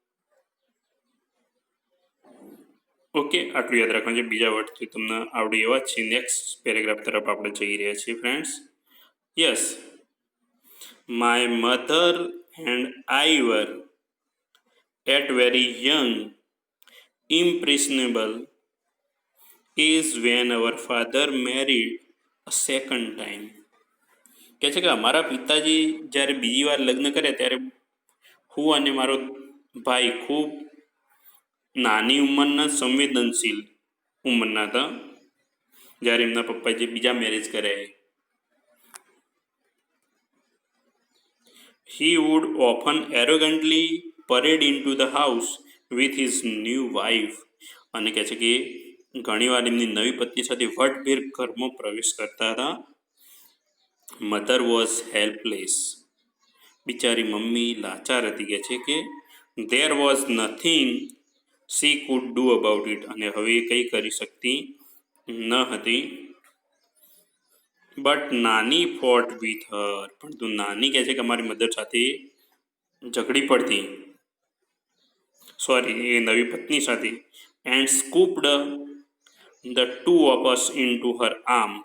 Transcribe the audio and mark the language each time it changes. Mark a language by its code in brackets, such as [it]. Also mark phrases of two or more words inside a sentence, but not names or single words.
[gu] ઓકે, આટલું યાદ રાખવાનું છે. બીજા વર્ડથી તમને આવડે એવા જ છે. [en] next paragraph [gu] તરફ આપણે જઈ રહ્યા છીએ ફ્રેન્ડ્સ. [en] Yes, my mother and I were at very young impressionable is when our father married a second time, [gu] કહે છે કે અમારા પિતાજી જ્યારે બીજી વાર લગ્ન કર્યા ત્યારે હું અને મારો ભાઈ ખૂબ નાની ઉંમરના સંવેદનશીલ ઉંમરના હતા જ્યારે એમના પપ્પાએ જે બીજા મેરેજ કર્યા. [en] He would often arrogantly parade into the house with his new wife. [gu] અને કહે છે કે ઘણીવાર એમની નવી પત્ની સાથે વટભેર ઘરમાં પ્રવેશ કરતા હતા. [en] Mother was helpless. [gu] બિચારી મમ્મી લાચાર હતી. કહે છે કે [en] there was nothing she could do about it. [gu] અને હવે કંઈ કરી શકતી ન હતી. [en] But Nani fought with her. [gu] પરંતુ નાની કહે છે કે અમારી મધર સાથે ઝઘડી પડતી, સોરી એ નવી પત્ની સાથે, [en] and scooped the two of us into her arms.